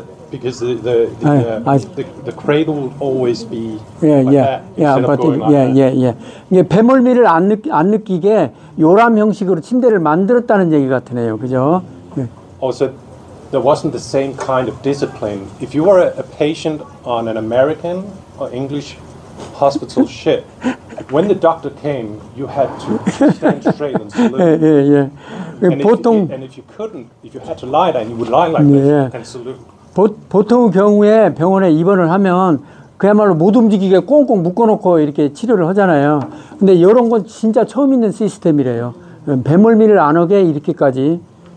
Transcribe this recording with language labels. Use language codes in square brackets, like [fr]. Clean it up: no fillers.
[en] Because the cradle would always be like that instead of going like that. [ko] 이게 배멀미를 안 느끼게 요람 형식으로 침대를 만들었다는 얘기 같으네요. 그죠? [en] Also, there wasn't the same kind of discipline. If you were a patient on an American or English hospital ship, when the doctor came, you had to stand straight and salute. And if you couldn't, if you had to lie down, you would lie like this and salute. [ko] 보통 경우에 병원에 입원을 하면 그야말로 못 움직이게 꽁꽁 묶어놓고 이렇게 치료를 하잖아요. 근데 이런 건 진짜 처음 있는 시스템이래요. 배멀미를 안 오게 이렇게까지